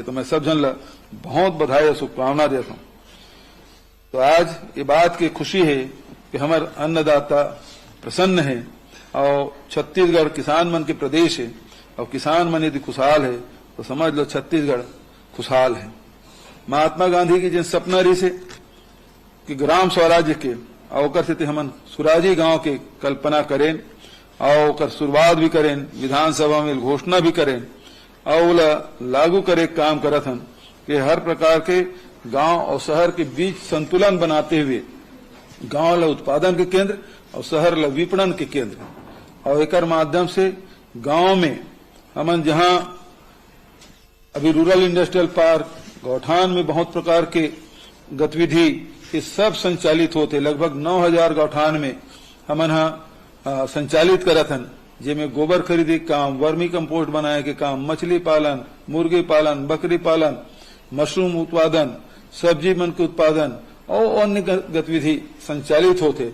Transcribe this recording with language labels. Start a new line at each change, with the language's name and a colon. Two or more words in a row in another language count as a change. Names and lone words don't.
Chhattisgarhi: तो मैं सब जन ला बहुत बधाई और शुभकामना देता हूं। तो आज ये बात की खुशी है कि हमारे अन्नदाता प्रसन्न है, और छत्तीसगढ़ किसान मन के प्रदेश है, और किसान मन यदि खुशहाल है तो समझ लो छत्तीसगढ़ खुशहाल है। महात्मा गांधी की जिन सपना रही से कि ग्राम स्वराज्य के, और ओकर से हमन सुराजी गांव के कल्पना करें, और ओकर शुरुआत भी करें, विधानसभा में घोषणा भी करें, और ओला लागू करे काम करत हन कि हर प्रकार के गांव और शहर के बीच संतुलन बनाते हुए गांव ला उत्पादन के केंद्र और शहर ला विपणन के केंद्र, और एकर माध्यम से गांव में हमन जहां अभी
English: rural industrial park,
Chhattisgarhi: गौठान में बहुत प्रकार के गतिविधि ये सब संचालित होते, लगभग 9000 गौठान में हमन संचालित करत हन, जिसमें गोबर खरीदी काम,
English: vermi compost
Chhattisgarhi: बनाए के काम, मछली पालन, मुर्गी पालन, बकरी पालन, मशरूम उत्पादन, सब्जी मन के उत्पादन और अन्य गतिविधि संचालित होते।